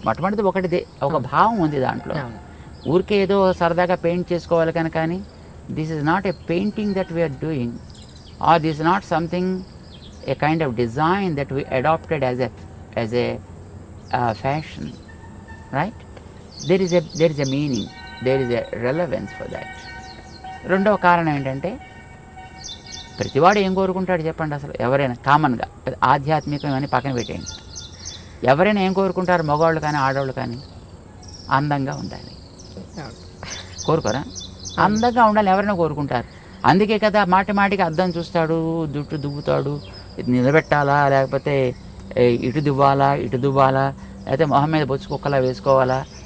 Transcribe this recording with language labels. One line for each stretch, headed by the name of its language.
Telugu: మొట్టమొదటిది ఒకటిది, ఒక భావం ఉంది దాంట్లో. ఊరికే ఏదో సరదాగా పెయింట్ చేసుకోవాలి కనుక కానీ
English: This is not a painting that we are doing, or this is not something a kind of design that we adapted as a fashion, right? there is a meaning, there is a relevance for that.
Telugu: రెండవ కారణం ఏంటంటే ప్రతివాడు ఏం కోరుకుంటాడు చెప్పండి? అసలు ఎవరైనా కామన్గా ఆధ్యాత్మికం అని పక్కన పెట్టేయండి, ఎవరైనా ఏం కోరుకుంటారు? మగవాళ్ళు కానీ ఆడవాళ్ళు కానీ అందంగా ఉండాలి. కోరుకోరా? అందంగా ఉండాలి ఎవరైనా కోరుకుంటారు. అందుకే కదా మాటికి అద్దం చూస్తాడు, జుట్టు దువ్వుతాడు, నిలబెట్టాలా లేకపోతే ఇటు దువ్వాలా లేకపోతే మొహం మీద బొచ్చు కుక్కలా వేసుకోవాలా.